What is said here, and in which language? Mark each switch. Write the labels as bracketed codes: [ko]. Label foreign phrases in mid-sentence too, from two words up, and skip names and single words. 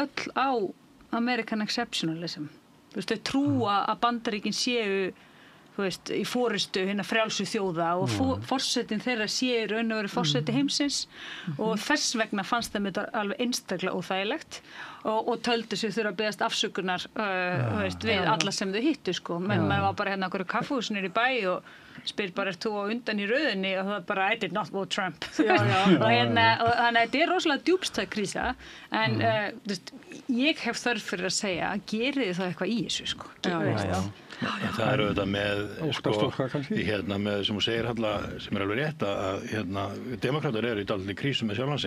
[is] öll á [en] American exceptionalism [is] þau trúa að Bandaríkin séu í forystu hinna frjálsu þjóða og forsetin þeirra sé raun og veru forseti heimsins og þess vegna fannst þeim þetta alveg einstaklega óþægilegt og töldu sig þurfa að beðast afsökunar við alla sem þau hittu menn var bara á einhverju kaffihúsi niðri í bæ og spyr bara þú á undan í röðinni og það bara [en] I did not vote Trump [is] og þannig að þetta rosalega djúpstæð krísa en ég hef þörf fyrir að segja gerið það eitthvað í þessu Það auðvitað með sem þú segir Halla, sem alveg rétt að demokratar eru í dálítið krísu með sjálfan sig